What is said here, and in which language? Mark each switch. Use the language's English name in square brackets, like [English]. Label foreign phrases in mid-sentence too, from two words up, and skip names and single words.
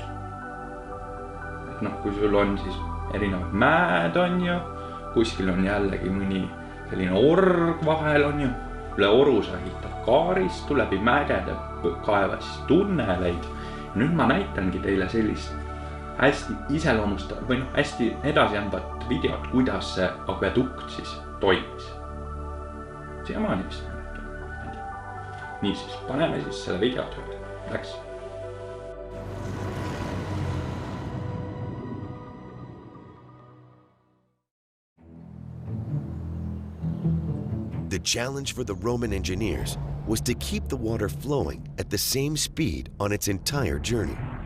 [Estonian] Kui sul on siis erinevad mäed on ju, kuskil on jällegi mõni selline org vahel on ju, üle oru sa ehitad kaaristu, läbi mägede kaevad siis tunneleid. Nüüd ma näitangi teile sellist hästi iseloomustav või hästi edasiandvat videot, kuidas see akvedukt siis toimis. Siiamaani vist näitan. Nii siis, paneme siis selle video tööle. Läks. [English] The challenge for the Roman engineers was to keep the water flowing at the same speed on its entire journey.